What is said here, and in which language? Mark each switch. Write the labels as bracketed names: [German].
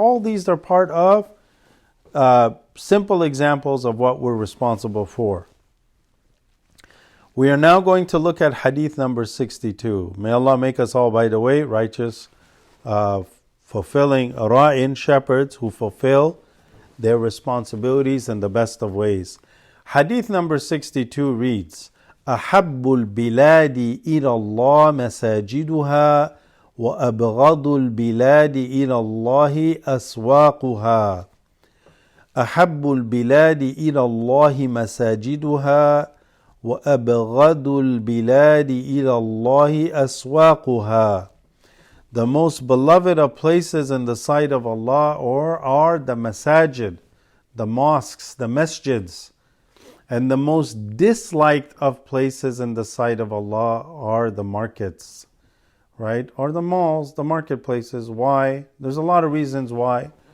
[English] All these are part of simple examples of what we're responsible for. We are now going to look at hadith number 62. May Allah make us all, by the way, righteous, fulfilling ra'in, shepherds who fulfill their responsibilities in the best of ways. Hadith number 62 reads, [Arabic] أحب البلاد إلى الله مساجدها وأبغض البلاد إلى الله أسواقها. أحب البلاد إلى الله مساجدها وأبغض البلاد إلى الله أسواقها. [English] The most beloved of places in the sight of Allah are the masajid, the mosques, the masjids. And the most disliked of places in the sight of Allah are the markets, right? Or the malls, the marketplaces. Why? There's a lot of reasons why.